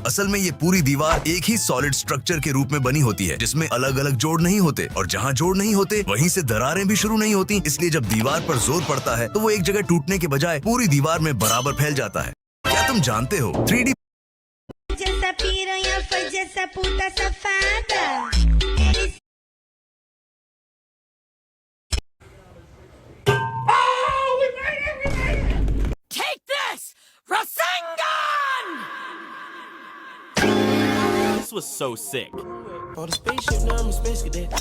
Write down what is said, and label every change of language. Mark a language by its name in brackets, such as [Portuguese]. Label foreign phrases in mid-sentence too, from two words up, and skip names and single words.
[Hindi] असल में ये पूरी दीवार एक ही [English] solid structure [Hindi] के रूप में बनी होती है, जिसमें अलग अलग जोड़ नहीं होते, और जहाँ जोड़ नहीं होते वहीं से दरारें भी शुरू नहीं होती। इसलिए जब दीवार पर जोर पड़ता है तो वो एक जगह टूटने के बजाय पूरी दीवार में बराबर फैल जाता है। क्या तुम जानते हो 3D [Portuguese] जैसा piranha foi dessa puta safada. [English] Take this, Rasengan! This was so sick. On the spaceship, now I'm a space cadet.